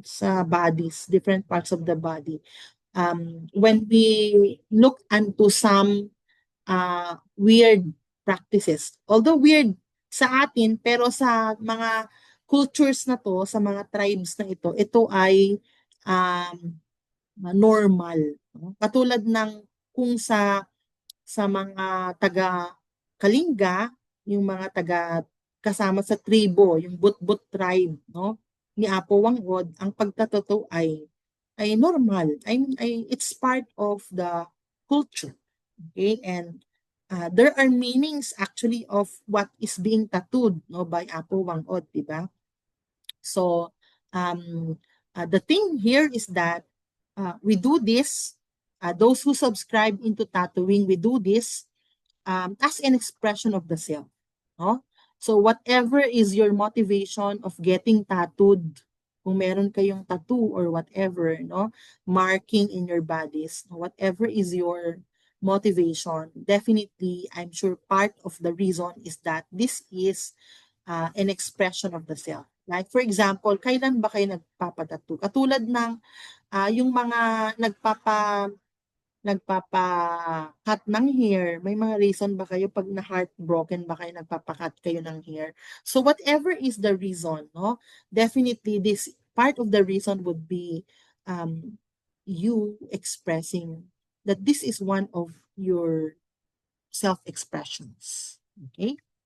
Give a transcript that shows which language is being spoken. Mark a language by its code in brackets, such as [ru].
[en] Sa bodies, different parts of the body. When we look into some weird practices, although weird [tl] sa atin, pero sa mga cultures na to, sa mga tribes na ito ay um, normal. No? Katulad ng kung sa mga taga Kalinga, yung mga taga kasama sa tribo, yung But-But tribe, no? Ni Apo Wangod, ang pagtatato ay normal. [en] It's part of the culture. Okay? And there are meanings actually of what is being tattooed, no, by Apo Wangod, di ba? So, um, the thing here is that we do this, those who subscribe into tattooing, we do this as an expression of the self. No? So whatever is your motivation of getting tattooed, [tl] kung meron kayong tattoo [en] or whatever, no, marking in your bodies, whatever is your motivation, definitely, I'm sure part of the reason is that this is an expression of the self. Like, for example, [tl] kailan ba kayo nagpapatattoo? Katulad ng yung mga nagpapa-cut ng hair, may mga reason ba kayo pag na-heartbroken ba kayo nagpapa-cut kayo ng hair? [en] So whatever is the reason, no? Definitely this part of the reason would be um you expressing that this is one of your self-expressions. Okay?